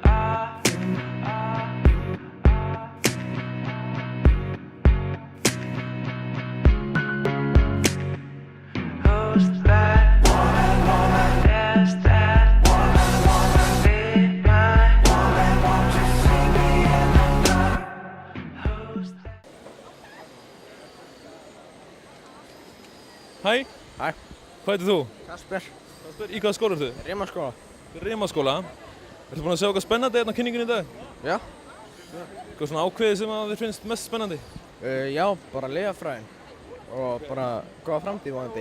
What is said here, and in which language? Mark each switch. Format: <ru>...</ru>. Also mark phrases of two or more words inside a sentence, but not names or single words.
<en>Who's that woman? Is that woman? Be my woman. Won't you see me in the dark? Who's that?</en> <is>Hæ, Hæ, hvað heitir þú? Kasper, Í hvaða skóla ertu? Rimaskóla. Rimaskóla. Ertu búinn að sjá eitthvað spennandi hérna á kynningunni í dag? Já, Eitthvað svona ákveðið sem að þér finnst mest spennandi? já, bara lyfjafræðin og bara góða framtíð vonandi.</is>